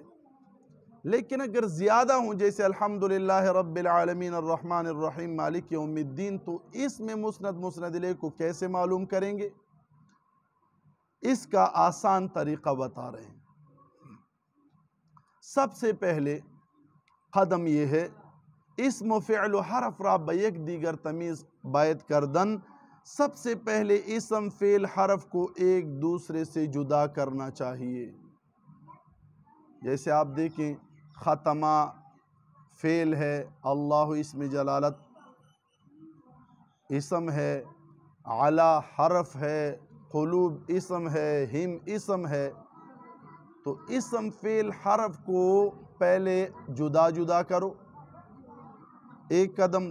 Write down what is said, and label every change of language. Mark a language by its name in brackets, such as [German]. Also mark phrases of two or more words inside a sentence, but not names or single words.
[Urdu] لیکن اگر زیادہ ہوں جیسے [Arabic] الحمدللہ رب العالمین الرحمن الرحیم مالک یوم الدین، [Urdu] تو اس میں مسند الیہ کو کیسے معلوم کریں گے؟ اس کا آسان طریقہ بتا رہے ہیں۔ سب سے پہلے قدم یہ ہے، [Persian] اسم و فعل و حرف را بیک دیگر تمیز باید کردن، [Urdu] سب سے پہلے اسم فعل حرف کو ایک دوسرے سے جدا کرنا چاہیے۔ جیسے آپ دیکھیں، ختمہ فعل ہے، اللہ اسم جلالت اسم ہے، علی حرف ہے، قلوب اسم ہے، ہم اسم ہے، تو اسم فعل حرف کو پہلے جدا جدا کرو، ایک قدم۔